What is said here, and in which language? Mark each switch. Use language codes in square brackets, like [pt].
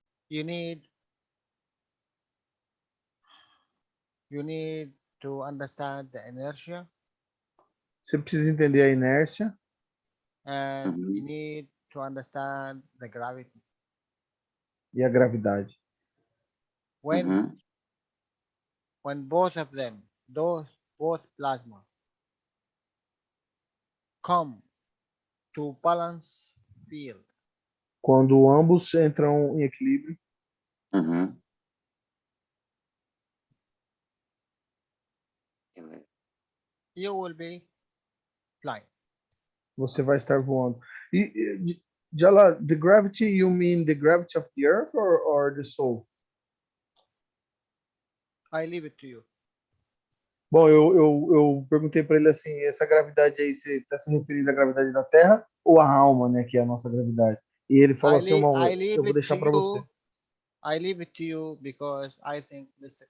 [en] You need to understand the inertia. [pt] Você precisa entender a inércia. [en] And you need to understand the gravity. [pt] E a gravidade. [en] When both of them, both plasmas, come to balance field. [pt] Quando ambos entram em equilíbrio. [en] You will be flying. [pt] Você vai estar voando. [en] Jalal, the gravity, you mean the gravity of the earth or the soul? I leave it to you. [pt] Bom, eu perguntei para ele assim, essa gravidade aí, você está se referindo à gravidade da Terra ou à alma, né, que é a nossa gravidade? E ele falou assim, eu vou deixar para você. [en] I leave it to you because I think Mr.